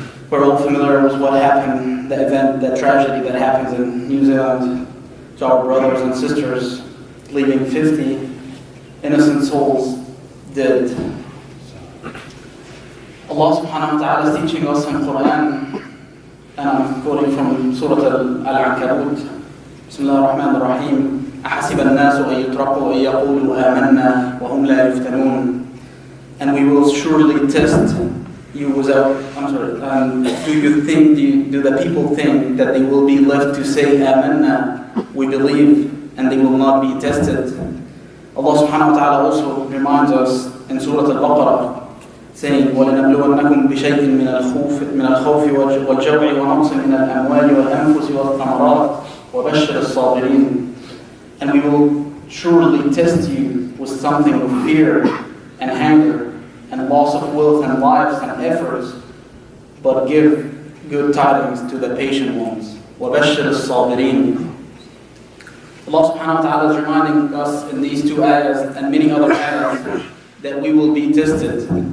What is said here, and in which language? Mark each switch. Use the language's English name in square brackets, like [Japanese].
[English] We're all familiar with what happened, the event, the tragedy that happens in New Zealand to our brothers and sisters, leaving 50 innocent souls dead. Allah subhanahu wa ta'ala is teaching us in Quran, and I'm quoting from Surah Al-Ankabut. [Arabic] Bismillah ar-Rahman ar-Rahim. أحسب الناس أن يتركوا أن يقولوا آمنا وهم لا يفتنون. [English] And we will surely test you without, do the people think that they will be left to say آمنا, we believe, and they will not be tested? Allah subhanahu wa ta'ala also reminds us in Surah Al-Baqarah, saying [Arabic] وَلَنَبْلُوَنَّكُمْ بِشَيْءٍ مِنَ الْخَوْفِ وَالْجَوْعِ وَنَقْصٍ مِنَ الْأَمْوَالِ وَالْأَنفُسِ وَالثَّمَرَاتِ وَبَشِّرِ الصَّابِرِينَ. [English] And we will surely test you with something of fear and hunger and loss of wealth and lives and efforts, but give good tidings to the patient ones. [Arabic] وَبَشِّرِ الصَّابِرِينَ. [English] Allah subhanahu wa ta'ala is reminding us in these two ayahs and many other ayahs that we will be tested.